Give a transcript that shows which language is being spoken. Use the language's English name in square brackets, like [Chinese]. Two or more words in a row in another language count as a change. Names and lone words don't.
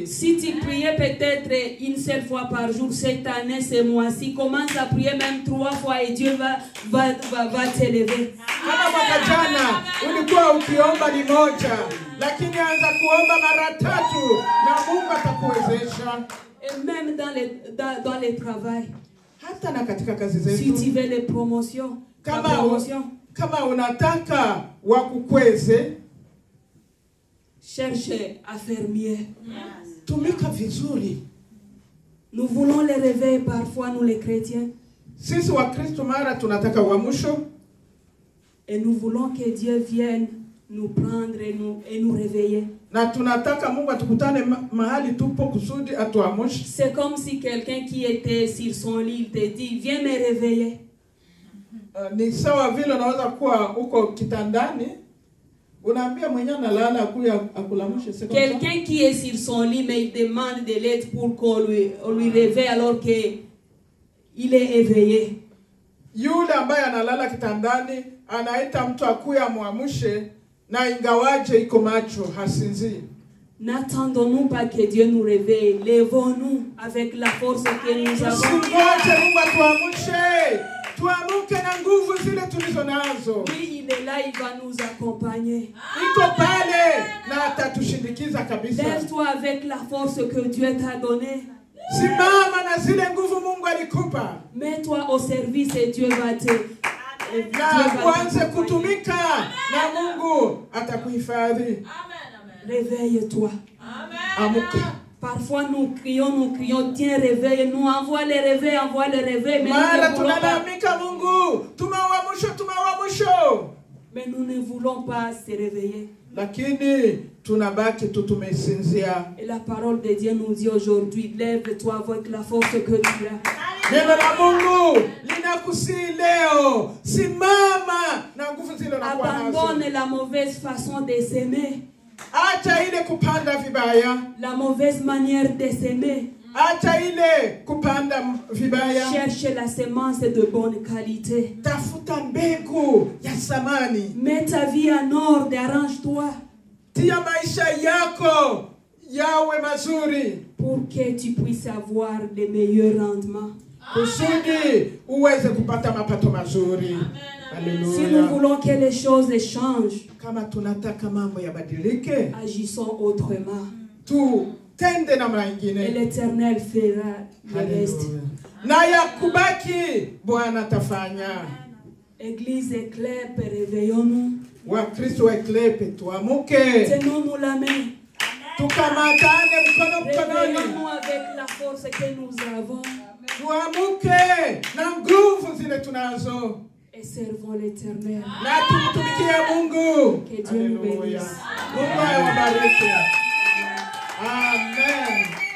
[French] Si tu priais peut-être une seule fois par jour cette année, ce mois-ci, commence à prier même 3 fois et Dieu va t'élever. [Swahili] Kama mwaka jana ulikuwa ukiomba ni moja, lakini anza kuomba mara 3 na Mungu atakuwezesha. [French] Et même dans le travail, [Swahili] Hata na katika kazi si zetu. [French] tu veux les promotions, la promotion, [Swahili] Kama unataka wakukweze, [French] cherche à faire mieux. [Swahili] tumika vizuri. [French] Nous voulons les réveiller parfois, nous les chrétiens, [Swahili] Sisi wa Kristo mara tunataka uamsho, [French] et nous voulons que Dieu vienne nous prendre et nous réveiller. [Swahili] na tunataka Mungu atukutane mahali tupo kusudi atuamshe. [French] C'est comme si quelqu'un qui était sur son lit, il te dit, viens me réveiller. [Swahili] Ni sawa vile unaweza kuwa uko kitandani, unaambia mwenye analala akuya akulamshe. [French] Quelqu'un qui est sur son lit, mais il demande de l'aide pour qu'on lui réveille alors qu'il est éveillé. [Swahili] Yule ambaye analala kitandani anaita mtu akuya muamshe, na ingawaje iko macho hasinzi. [French] N'attendons-nous pas que Dieu nous réveille. Lèvons-nous avec la force que nous avons. [Swahili] Usingoje Mungu atuamshe, tuamuke na nguvu zile tulizo nazo. [French] Oui, il est là, il va nous accompagner. [Swahili] Iko pale na atatushindikiza kabisa. [French] Lève-toi avec la force que Dieu t'a donnée. [Swahili] Simama na zile nguvu Mungu alikupa. [French] Mets-toi au service et Dieu va te... [Swahili] Na kuanze kutumika na Mungu atakuhifadhi. [French] Réveille-toi. [Swahili] Amuka. [French] Parfois nous crions, tiens, réveille-nous, envoie les réveils, mais [Swahili] Mara [French] nous ne voulons pas. [Swahili] tunalalamika Mungu, tumewamusho. [French] Mais nous ne voulons pas se réveiller. [Swahili] Lakini tunabaki tu tumesinzia. [French] Et la parole de Dieu nous dit aujourd'hui, lève-toi avec la force que tu as. [Swahili] Neno la Mungu linakusihi leo, simama na nguvu zile unakuwa nazo. [French] Abandonne la mauvaise façon de s'aimer. [Swahili] Acha ile kupanda vibaya. [French] La mauvaise manière de s'aimer. [Swahili] Acha ile kupanda vibaya. [French] Cherche la semence de bonne qualité. [Swahili] Tafuta mbegu ya samani. [French] Mets ta vie en ordre, arrange-toi. [Swahili] Tia maisha yako yawe mazuri. [French] Pour que tu puisses avoir des meilleurs rendements. [Swahili] Kusudi uweze kupata mapato mazuri. [French] Alléluia. Si nous voulons que les choses changent, [Swahili] Kama tunataka mambo yabadilike, [French] agissons autrement. [Swahili] tutende namna [French] Et [Swahili] nyingine. [French] l'Éternel fera le reste. [Swahili] Haleluya. Na ya kubaki Bwana atafanya. [French] Église Éclair, réveillons-nous. [Swahili] Wakristo eklepe tuamuke. [French] Tenons-nous la main. [Swahili] Tukamatane mkono mkononi. [French] Réveillons-nous avec la force que nous avons. [Swahili] Tuamuke na nguvu zile tunazo. [French] Et servons l'Éternel. [Swahili] Na tumtumikie Mungu. [French] Que Dieu nous [Swahili] Haleluya. [French] bénisse. [Swahili] Mungu awabariki. Amen.